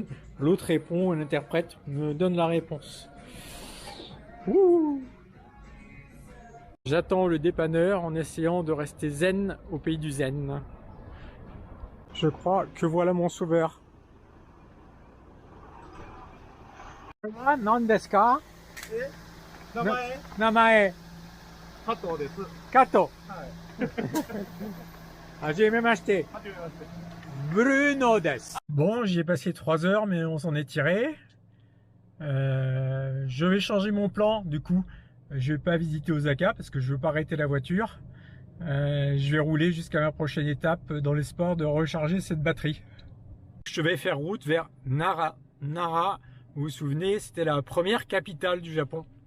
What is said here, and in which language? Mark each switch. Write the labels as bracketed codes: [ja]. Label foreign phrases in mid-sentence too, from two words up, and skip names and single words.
[fr] L'autre répond et l'interprète me donne la réponse. Ouh. J'attends le dépanneur en essayant de rester zen au pays du zen. Je crois que voilà mon sauveur. [ja] ノンですか? Namae. Kato desu. Kato. はじめまして. Bruno desu. [fr] Bon, j'y ai passé 3 heures, mais on s'en est tiré. Je vais changer mon plan, du coup. Je vais pas visiter Osaka parce que je veux pas arrêter la voiture. Je vais rouler jusqu'à ma prochaine étape dans l'espoir de recharger cette batterie. Je vais faire route vers Nara. Nara, vous vous souvenez, c'était la première capitale du Japon.